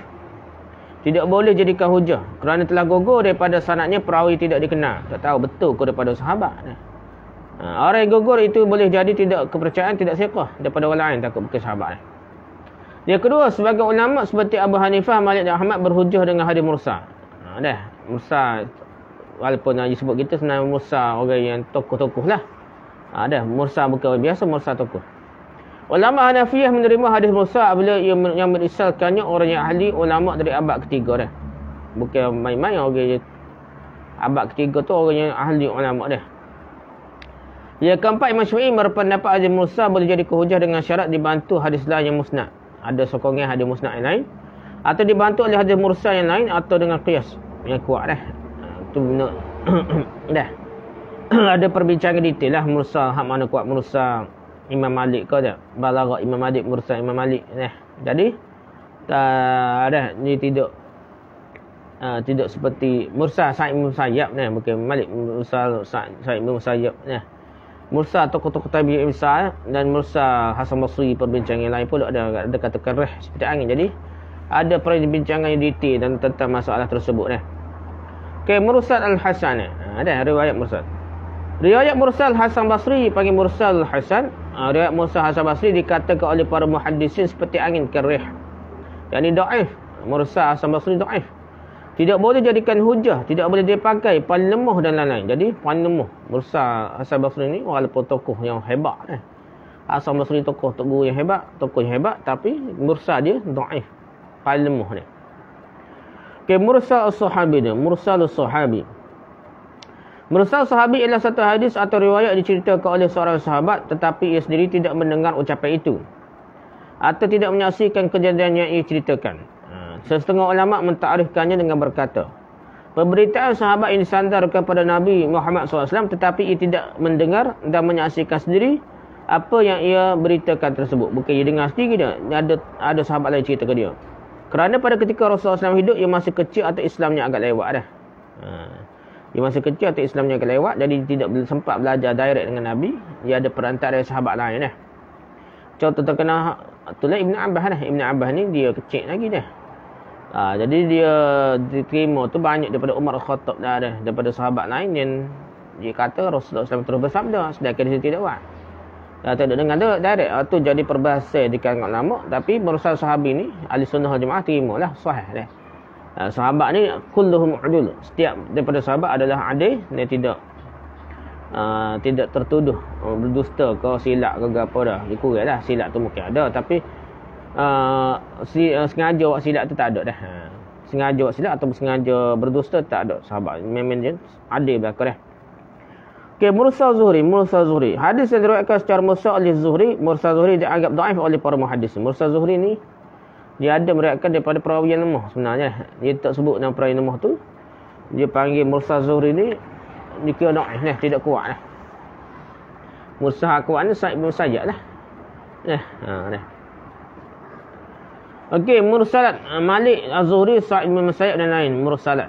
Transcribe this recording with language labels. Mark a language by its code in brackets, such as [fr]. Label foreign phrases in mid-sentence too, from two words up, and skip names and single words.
[ms] Tidak boleh jadikan hujah kerana telah gugur daripada sanadnya perawi tidak dikenal. Tak tahu betul ke daripada sahabat. Orang yang gugur itu boleh jadi tidak kepercayaan, tidak siqah daripada orang lain, takut bukan sahabat. Yang kedua, sebagai ulama seperti Abu Hanifah, Malik dan Ahmad berhujah dengan hadis mursal. Mursal walaupun disebut kita senang mursal orang yang tokoh-tokoh lah. Mursal bukan biasa, mursal tokoh. Ulama Hanafiyah menerima hadis mursal apabila yang merisalkannya orang yang ahli ulama dari abad ketiga dah. Bukan main-main orang yang abad ketiga tu orang yang ahli ulama dah. Yang keempat, Imam Syafi'i berpendapat hadis mursal boleh jadi hujah dengan syarat dibantu hadis lain yang musnad. Ada sokongan hadis musnad yang lain atau dibantu oleh hadis mursal yang lain atau dengan qiyas yang kuat dah. Tu benar. Dah. Ada perbincangan detail lah mursal, hak mana kuat mursal Imam Malik ke tak? Balaghah Imam Malik, mursal Imam Malik. Jadi ni tidak seperti mursal Sa'id bin Musayyab bukan Malik, mursal Sa'id bin Musayyab. Mursal tokoh-tokoh tabi'in besar dan mursal Hasan Basri, perbincangan lain pun ada katakan reh seperti angin. Jadi ada perbincangan yang detail dan tentang masalah tersebut Okey, mursal al-Hasan ada riwayat mursal. Riwayat mursal Hasan Basri panggil mursal Hasan. Riwayat mursal Hasan Basri dikatakan oleh para muhaddisin seperti angin kerih. Yang ni dhaif. Mursal Hasan Basri dhaif. Tidak boleh jadikan hujah, tidak boleh dipakai, paling lemah dan lain-lain. Jadi paling lemah mursal Hasan Basri ni walaupun tokoh yang hebat Hasan Basri tokoh yang hebat, tapi mursal dia dhaif. Paling lemah ni. Okey, mursal [ar] الصحابي ني، مرسل الصحابي. [ms] Mursal sahabi ialah satu hadis atau riwayat diceritakan oleh seorang sahabat tetapi ia sendiri tidak mendengar ucapan itu atau tidak menyaksikan kejadian yang ia ceritakan. Setengah ulama mentakrifkannya dengan berkata, pemberitaan sahabat yang disandar kepada Nabi Muhammad SAW, tetapi ia tidak mendengar dan menyaksikan sendiri apa yang ia beritakan tersebut. Bukan ia dengar sendiri dia, ada sahabat lain cerita ke dia. Kerana pada ketika Rasulullah SAW hidup, ia masih kecil atau Islamnya agak lewat dah. Dia masih kecil atau Islamnya agak lewat, jadi tidak sempat belajar direct dengan Nabi. Dia ada perantara sahabat lain dah. Contoh terkenal itulah Ibn Abbas dah. Ibn Abbas ni dia kecil lagi dah. Jadi dia diterima tu banyak daripada Umar Al-Khattab dah, daripada sahabat lain yang dia kata Rasulullah SAW terus bersabda, sedangkan dia tidak buat. Tak ada dengar direct. Tu jadi perbahasan di kalangan ulama, tapi mursal sahabi ni ahli sunnah wal jemaah terimalah sahih dah. Sahabat ni [ar] كلهم عدول. [ms] Setiap daripada sahabat adalah adil dan tidak tertuduh berdusta ke silap ke apa dah. Dikuranglah silap tu mungkin ada, tapi sengaja buat silap tu tak ada dah. Sengaja buat silap atau sengaja berdusta tak ada sahabat. Memang dia adil belaka dah. Okey, mursal Zuhri. Hadis yang diriwayatkan secara mursal oleh Zuhri, mursal Zuhri dianggap dhaif oleh para muhaddis. Mursal Zuhri ni dia ada meriwayatkan daripada perawi yang lemah sebenarnya. Dia tak sebut nama perawi lemah tu. Dia panggil mursal Zuhri ni dikira dhaif lah, tidak kuat lah. Mursal kuat ni Sa'id bin Musayyab lah. Dah. Okey, mursalat Malik Az-Zuhri, Sa'id bin Musayyab dan lain mursalat.